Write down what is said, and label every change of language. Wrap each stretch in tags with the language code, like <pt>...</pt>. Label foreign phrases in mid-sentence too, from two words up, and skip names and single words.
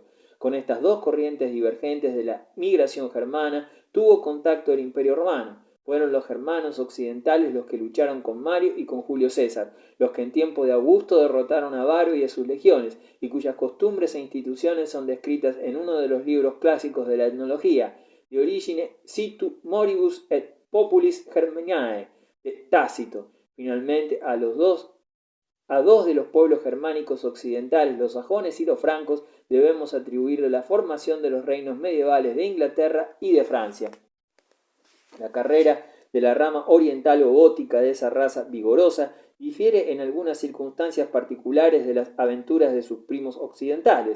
<es>Con estas dos corrientes divergentes de la migración germana tuvo contacto el Imperio Romano. Fueron los germanos occidentales los que lucharon con Mario y con Julio César, los que en tiempo de Augusto derrotaron a Varo y a sus legiones, y cuyas costumbres e instituciones son descritas en uno de los libros clásicos de la etnología, De origine situ moribus et populis Germaniae, de Tácito. Finalmente, a dos de los pueblos germánicos occidentales, los sajones y los francos, debemos atribuirle la formación de los reinos medievales de Inglaterra y de Francia. La carrera de la rama oriental o gótica de esa raza vigorosa difiere en algunas circunstancias particulares de las aventuras de sus primos occidentales.</es>